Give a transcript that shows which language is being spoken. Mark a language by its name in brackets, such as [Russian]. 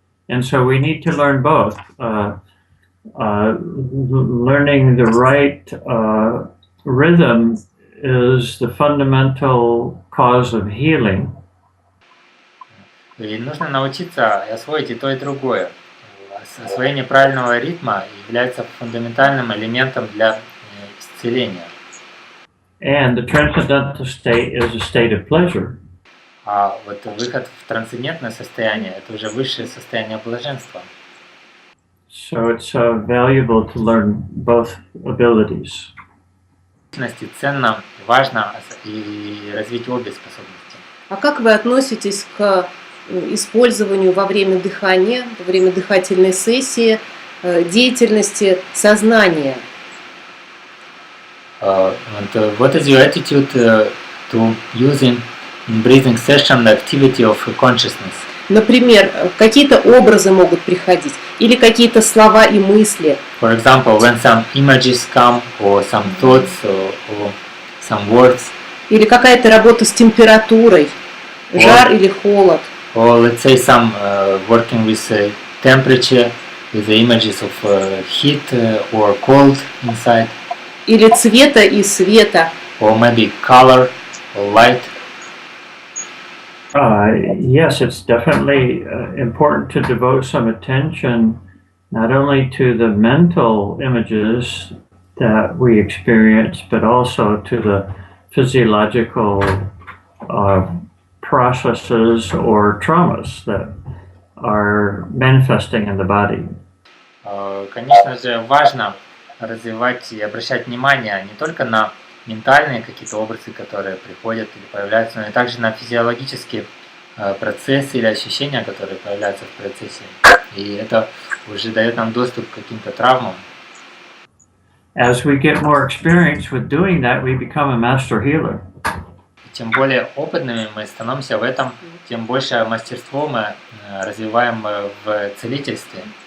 [English] And so we need to learn both. Learning the right rhythm is the fundamental cause of healing. [Russian] И нужно научиться и освоить и то, и другое. Освоение правильного ритма является фундаментальным элементом для исцеления. [English] And the transcendental state is a state of pleasure. [Russian] А выход в трансцендентное состояние – это уже высшее состояние блаженства. [English] So it's valuable to learn both abilities. [Russian] Ценно, важно и развить обе способности. А как вы относитесь к использованию во время дыхания, во время дыхательной сессии, деятельности сознания? [English] What is your attitude to using in breathing session the activity of consciousness? [Russian] Например, какие-то образы могут приходить, или какие-то слова и мысли. [English] For example, when some images come, or some thoughts, or some words. [Russian] Или какая-то работа с температурой, жар или холод. [English] Or let's say some working with temperature, with the images of heat or cold inside. [Russian] Или цвета и света. [English] Or maybe color or light. Yes, it's definitely important to devote some attention not only to the mental images that we experience, but also to the physiological processes or traumas that are manifesting in the body. [Russian] Конечно же, важно развивать и обращать внимание не только на ментальные какие-то образы, которые приходят или появляются, но и также на физиологические процессы или ощущения, которые появляются в процессе. И это уже дает нам доступ к каким-то травмам. [English] As we get more experience with doing that, we become a master healer. [Russian] Чем более опытными мы становимся в этом, тем больше мастерство мы развиваем в целительстве.